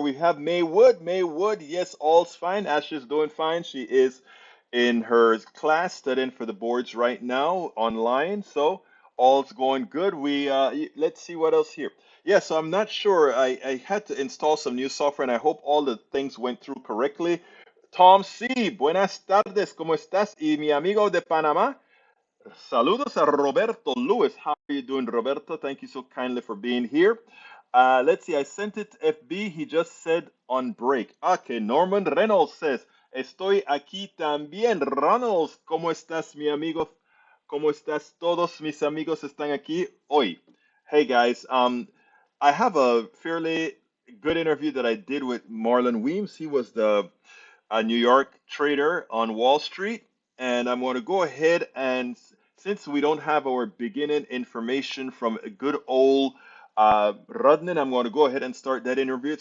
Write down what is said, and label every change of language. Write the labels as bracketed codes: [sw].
[en] We have Maywood. Maywood, yes, all's fine. Ashley's doing fine. She is in her class studying for the boards right now online. So all's going good. Let's see what else here. Yeah, so I'm not sure. I had to install some new software and I hope all the things went through correctly. [es] Tom C, buenas tardes, ¿cómo estás? Y mi amigo de Panamá, saludos a Roberto Lewis. [en] How are you doing, Roberto? Thank you so kindly for being here. Let's see, I sent it to FB. He just said on break. Okay, Norman Reynolds says, [es] estoy aquí también. Reynolds, ¿cómo estás, mi amigo? ¿Cómo estás? Todos mis amigos están aquí hoy. [en] Hey, guys. I have a fairly good interview that I did with Marlon Weems. He was the New York trader on Wall Street. And I'm going to go ahead and, since we don't have our beginning information from a good old Rudnan, I'm going to go ahead and start that interview.